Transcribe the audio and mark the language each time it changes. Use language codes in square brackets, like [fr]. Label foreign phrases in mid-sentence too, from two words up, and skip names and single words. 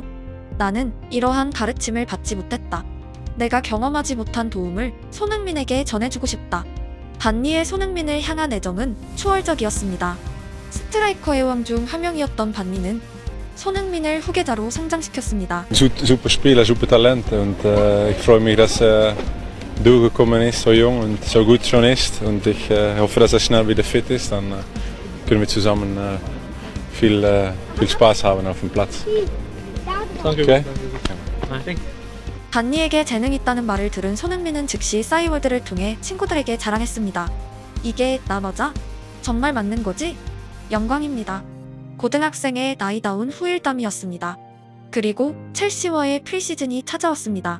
[ko] 나는 이러한 가르침을 받지 못했다. 내가 경험하지 못한 도움을 손흥민에게 전해주고 싶다. 반니의 손흥민을 향한 애정은 초월적이었습니다. 스트라이커의 왕 중 한 명이었던 반니는 손흥민을 후계자로 성장시켰습니다. [de] Super Spieler, super Talent und ich freue mich, dass durchgekommen ist, so jung und so gut schon ist und ich hoffe, dass er schnell wieder fit ist, dann können wir zusammen viel Spaß haben auf dem Platz. Okay? [ko] 반니에게 재능이 있다는 말을 들은 손흥민은 즉시 싸이월드를 통해 친구들에게 자랑했습니다. 이게 나 맞아? 정말 맞는 거지? 영광입니다. 고등학생의 나이다운 후일담이었습니다. 그리고 첼시와의 프리시즌이 찾아왔습니다.